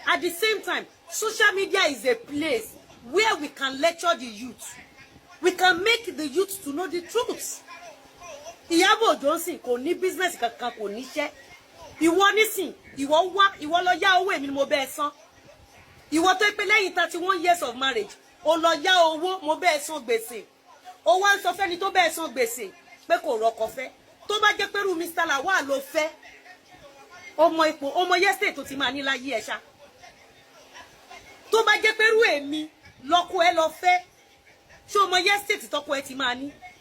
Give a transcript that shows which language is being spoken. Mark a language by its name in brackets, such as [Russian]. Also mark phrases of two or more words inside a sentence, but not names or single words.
[English] At the same time, social media is a place where we can lecture the youth. We can make the youth to know the truth. [Yoruba] Ìyábọ̀ Òjó ń sìn, kò ní business kankan, kò níṣẹ́. Ìwọ nísìn, ìwọ wá, ìwọ lọ yá owó, èmi ni mo bẹ́ ẹ san. Ìwọ tó pé lẹ́yìn [English] thirty-one years of marriage, [Yoruba] o lọ yá owó, mo bẹ́ ẹ san gbèsè. O wá ń sọ fẹ́ni tó bẹ́ ẹ san gbèsè pé kò rọ́kọ fẹ́. Tó bá jẹ́ pé irú Mister Lawal ló fẹ́, ọmọ ipò, ọmọ yesterday tó ti máa ní láyé ẹ ṣá. Tó bá jẹ́ pé irú èmi lọ́kọ ẹ lọ fẹ́, ṣé ọmọ yesterday tọ́kọ ẹ ti máa ní?